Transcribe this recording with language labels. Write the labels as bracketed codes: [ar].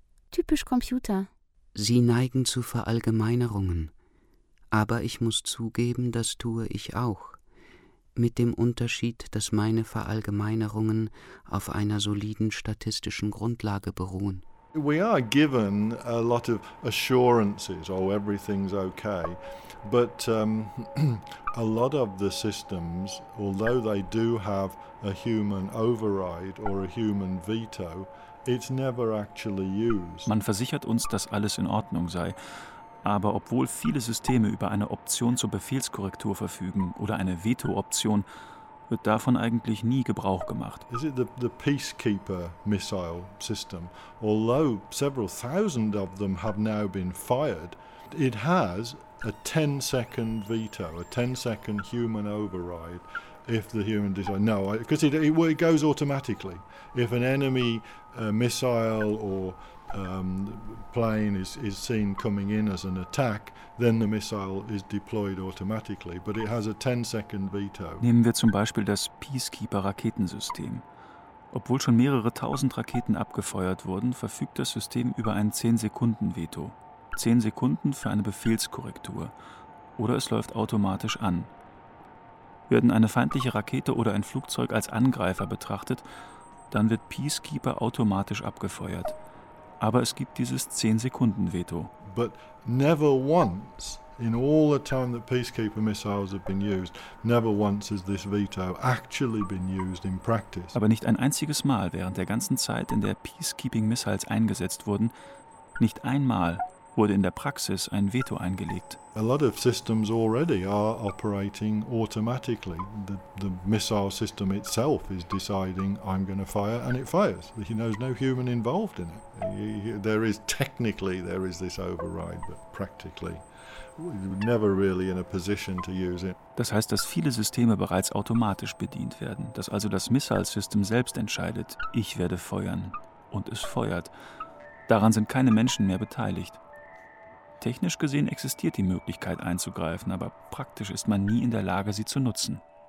[de] Typisch Computer. Sie neigen zu Verallgemeinerungen, aber ich muss zugeben, das tue ich auch, mit dem Unterschied, dass meine Verallgemeinerungen auf einer soliden statistischen Grundlage beruhen. [en] We are given a lot of assurances, oh, everything's okay, but a lot of the systems, although they do have a human override or a human veto, it's never actually used. [de] Man versichert uns, dass alles in Ordnung sei. Aber obwohl viele Systeme über eine Option zur Befehlskorrektur verfügen oder eine Veto-Option, wird davon eigentlich nie Gebrauch gemacht. [en] Is it the Peacekeeper missile system? Although several thousand of them have now been fired, it has a 10-second veto, a 10-second human override. If the human design, no, because it goes automatically. If an enemy missile or plane is seen coming in as an attack, then the missile is deployed automatically. But it has a 10-second veto. [de] Nehmen wir zum Beispiel das Peacekeeper-Raketensystem. Obwohl schon mehrere tausend Raketen abgefeuert wurden, verfügt das System über ein 10-Sekunden-Veto. 10 Sekunden für eine Befehlskorrektur. Oder es läuft automatisch an. Werden eine feindliche Rakete oder ein Flugzeug als Angreifer betrachtet, dann wird Peacekeeper automatisch abgefeuert. Aber es gibt dieses 10-Sekunden-Veto. [en] But never once in all the time that Peacekeeper missiles have been used, never once has this veto actually been used in practice. [de] Aber nicht ein einziges Mal während der ganzen Zeit, in der Peacekeeping Missiles eingesetzt wurden, nicht einmal wurde in der Praxis ein Veto eingelegt. [en] A lot of systems already are operating automatically. The missile system itself is deciding I'm going to fire and it fires. There's no human involved in it. There is technically this override, but practically you're never really in a position to use it. [de] Das heißt, dass viele Systeme bereits automatisch bedient werden, dass also das Missile System selbst entscheidet, ich werde feuern und es feuert. Daran sind keine Menschen mehr beteiligt. Technisch gesehen existiert die Möglichkeit einzugreifen, aber praktisch ist man nie in der Lage, sie zu nutzen.